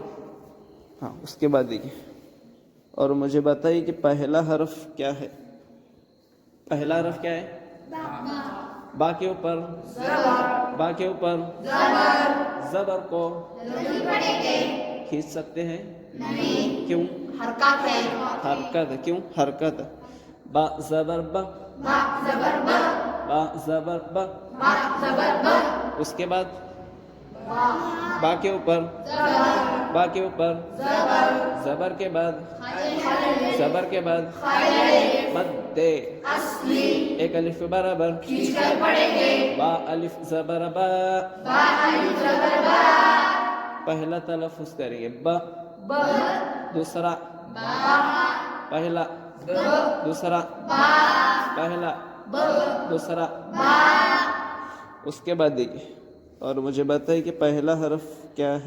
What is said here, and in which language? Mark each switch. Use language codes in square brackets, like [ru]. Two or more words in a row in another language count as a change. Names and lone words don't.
[ur] ہاں اس کے بعد دیکھیے، اور مجھے بتائیے کہ پہلا حرف کیا ہے؟ پہلا حرف کیا ہے؟ با کے اوپر، با کے اوپر زبر کو کھینچ سکتے ہیں؟ کیوں؟ حرکت ہے، حرکت، کیوں حرکت؟ با زبر با، با زبر با، با زبر با، با زبر با، اس کے بعد با کے اوپر، با کے اوپر زبر کے بعد، زبر کے بعد مد اصلی، ایک الف برابر، کھینچ کر پڑھیں گے، با الف زبر با، با الف زبر با، پہلا تلفظ کریں گے با، با، دوسرا با، پہلا، دوسرا پہلا، دوسرا، اس کے بعد دیکھیے، اور مجھے بتائیے کہ پہلا حرف کیا ہے؟